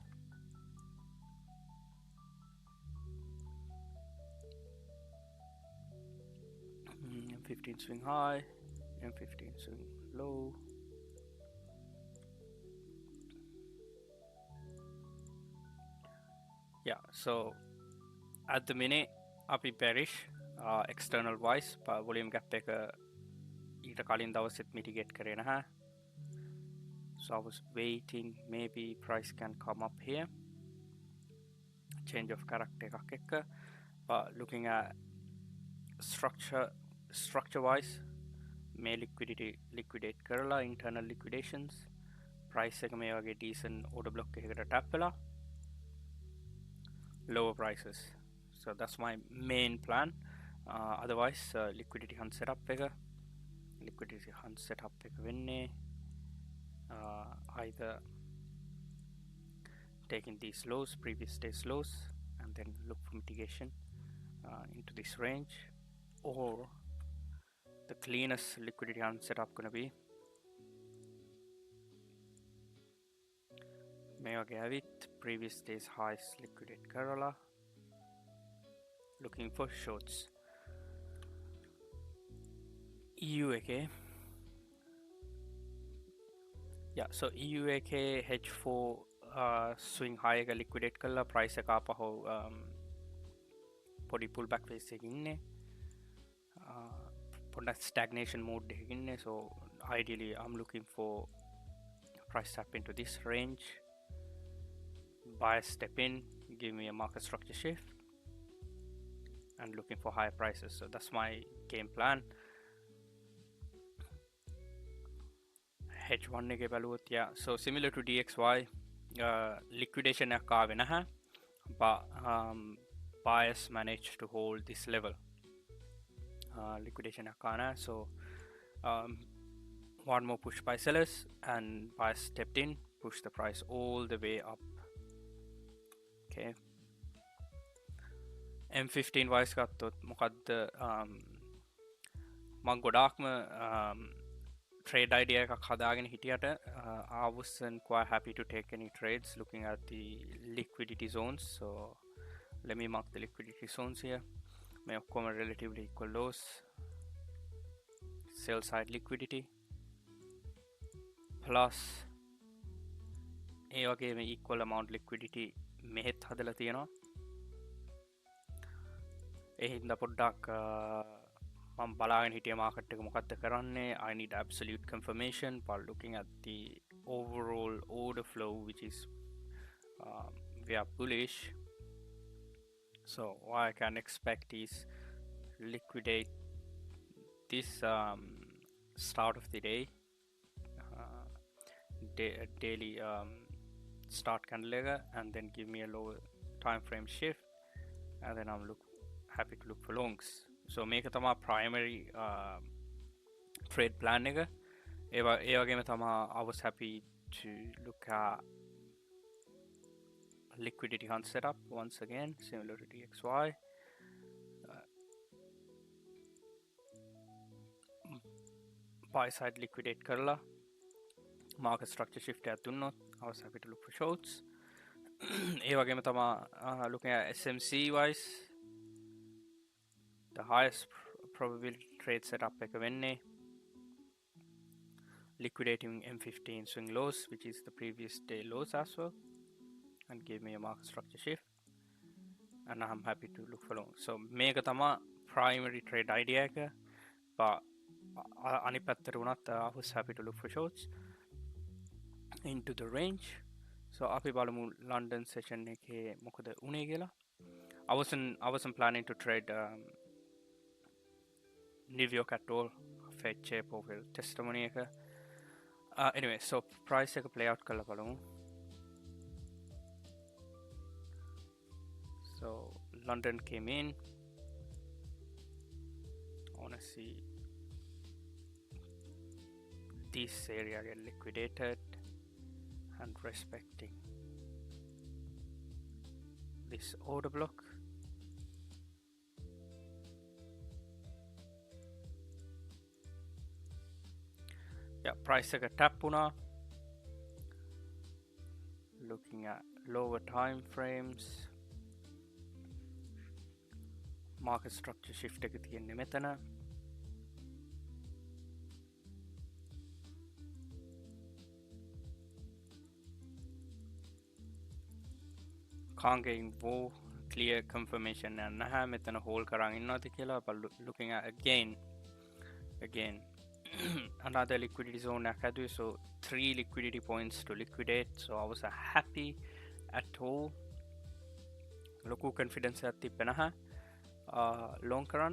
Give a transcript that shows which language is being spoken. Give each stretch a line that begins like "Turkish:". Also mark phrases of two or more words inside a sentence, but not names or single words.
English: M15 swing high, M15 swing low. Yeah, so at the minute, අපි bearish external wise, volume gap
Sinhala: එක ඊට කලින් දවසෙත්
English: mitigate
Sinhala: කරේ නැහැ.
English: So I was waiting, maybe price can come up here. Change of character
Sinhala: එකක් එක්ක.
English: But looking at structure wise, may liquidate කරලා internal liquidations. Price
Sinhala: එක මේ වගේ
English: decent order block එකකට tap වෙලා lower prices. So that's my main plan. Otherwise liquidity hunt setup
Sinhala: එක වෙන්නේ
English: either taking these lows, previous day's lows, and then look for mitigation into this range, or the cleanest liquidity hunt setup gonna be
Sinhala: මේ වගේ ඇවිත්
English: previous day's highs liquidate කරලා looking for shorts. EU එකේ yeah, so EU එකේ H4 swing high එක liquidate කරලා price
Sinhala: එක ආපහු පොඩි
English: pullback phase
Sinhala: එකක ඉන්නේ. පොඩ්ඩක්
English: stagnation mode
Sinhala: එකක ඉන්නේ.
English: So ideally I'm looking for price tap into this range, buyer step in, give me a market structure shift, and looking for higher prices. So that's my game plan. H1
Sinhala: එකේ බලුවොත්
English: yeah, so similar to DXY, liquidation
Sinhala: එකක් ආවේ නැහැ,
English: but buyers managed to hold this level.
Sinhala: Liquidation එකක් ආවේ නැහැ.
English: So one more push by sellers and buyers stepped in, pushed the price all the way up. Okay, M15 wise
Sinhala: ගත්තොත් මොකද්ද මම ගොඩාක්ම
English: trade idea
Sinhala: එකක් හදාගෙන හිටියට
English: I wasn't quite happy to take any trades looking at the liquidity zones. So let me mark the liquidity zones here.
Sinhala: මේ ඔක්කොම
English: relatively equal lows, sell side liquidity plus
Sinhala: ඒ වගේම
English: equal amount liquidity
Sinhala: මෙහෙත් හදලා තියෙනවා. ඒ හින්දා පොඩ්ඩක් මම බලාගෙන හිටිය මාකට් එක මොකක්ද කරන්නේ.
English: I need absolute confirmation by looking at the overall order flow, which is we are bullish. So what I can expect is liquidate this start of the day, daily start candle, and then give me a lower time frame shift, and then I'm happy to look for longs. So
Sinhala: මේක තමා
English: primary trade plan එක.
Sinhala: ඒ වගේම තමා
English: I was happy to look at liquidity hunt setup once again, similar to DXY. Buy side liquidate karla, market structure shift
Sinhala: එකක් දුන්නොත්
English: I was happy to look for shorts.
Sinhala: ඒ වගේම තමා
English: looking at SMC wise, the highest probability trade setup
Sinhala: එක වෙන්නේ
English: liquidating M15 swing lows, which is the previous day lows as well, and gave me a market structure shift, and I'm happy to look for long. So
Sinhala: මේක තමා
English: primary trade idea එක, but
Sinhala: අනිත් පැත්තට උනත්
English: I was happy to look for shorts into the range.
Sinhala: So අපි බලමු London session එකේ මොකද උනේ කියලා.
English: I wasn't planning to trade New York at all. Fed chair profile testimony එක. Anyway, so price එක play out
Sinhala: කරලා බලමු.
English: So London came in. I want to see this area get liquidated and respecting this order block. Yeah, price එක tap වුණා. Looking at lower time frames, market structure shift
Sinhala: එක තියෙන්නේ මෙතන.
English: Can't get involved, clear confirmation and
Sinhala: නැහැ මෙතන
English: hold
Sinhala: කරන් ඉන්නවද කියලා.
English: But looking at again another liquidity zone
Sinhala: එකක් හැදුවේ,
English: so 3 liquidity points to liquidate, so I was happy at all.
Sinhala: ලොකු confidence එකක් තිබ්බේ නැහැ long කරන්න.